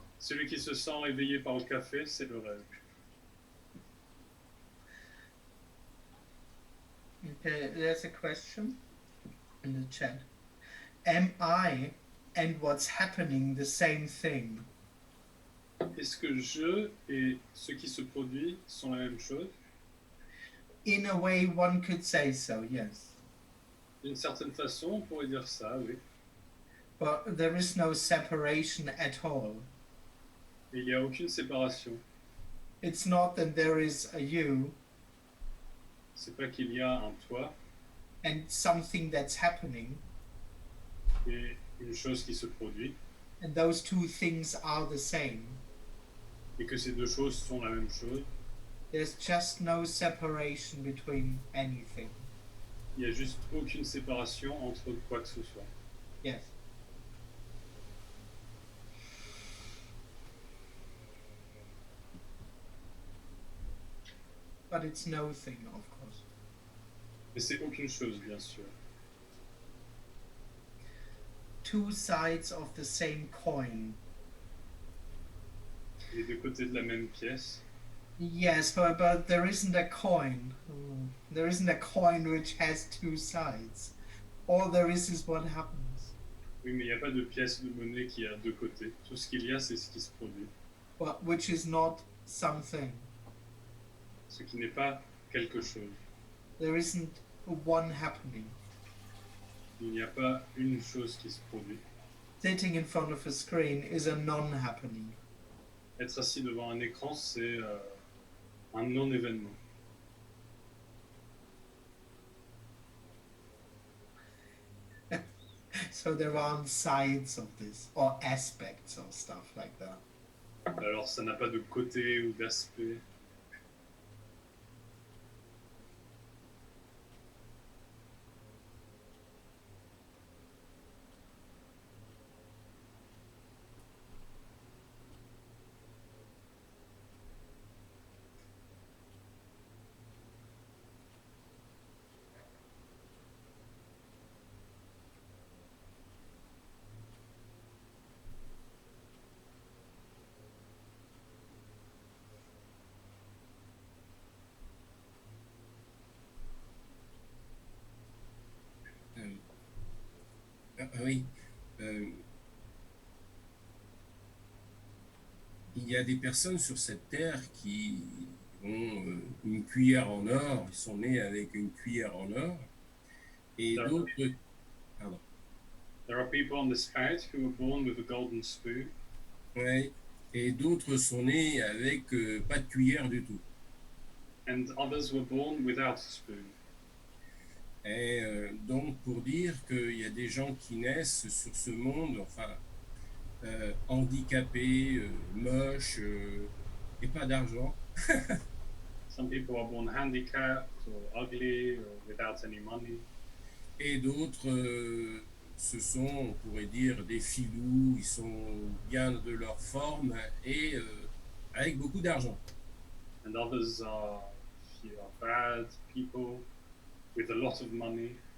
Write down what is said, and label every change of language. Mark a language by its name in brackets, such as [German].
[French] Celui qui se sent éveillé par le café, c'est le rêve. [English] Okay, there's a question in the chat. Am I and what's happening the same thing? [French] Est-ce que je et ce qui se produit sont la même chose? [English] In a way, one could say so, yes. [French] D'une certaine façon, on pourrait dire ça, oui. [English] But there is no separation at all. [French] Et il n'y a aucune séparation. [English] It's not that there is a you [French] C'est pas qu'il y a un toi [English] and something that's happening, [French] et une chose qui se produit, [English] and those two things are the same. [French] et que ces deux choses sont la même chose. [English] There's just no separation between anything. [French] Il n'y a juste aucune séparation entre quoi que ce soit. [English] Yes. But it's no thing, of course. [French] Mais c'est aucune chose, bien sûr. [English] Two sides of the same coin. [French] Les deux côtés de la même pièce. [English] Yes, but there isn't a coin. There isn't a coin which has two sides. All there is what happens. [French] Oui, mais il n'y a pas de pièce de monnaie qui a deux côtés. Tout ce qu'il y a, c'est ce qui se produit. [English] But which is not something. [French] Ce qui n'est pas quelque chose. [English] There isn't one happening. [French] Il n'y a pas une chose qui se produit. [English] Sitting in front of a screen is a non-happening. [French] Être assis devant un écran, c'est un non-événement. [English] So there aren't sides of this, or aspects or stuff like that. [French] Alors ça n'a pas de côté ou d'aspect. Oui. Il y a des personnes sur cette terre qui ont une cuillère en or, ils sont nés avec une cuillère en or, et D'accord. d'autres. Pardon. [English] There are people on this earth who were born with a golden spoon, [French] Ouais, et d'autres sont nés avec pas de cuillère du tout. [English] and others were born without a spoon. [French] Et donc pour dire qu'il y a des gens qui naissent sur ce monde, enfin, handicapés, moches, et pas d'argent. [English] Some people are born handicapped or ugly or without any money. [French] Et d'autres, ce sont, on pourrait dire, des filous, ils sont bien de leur forme et avec beaucoup d'argent. [English] And others are bad people with a lot of money.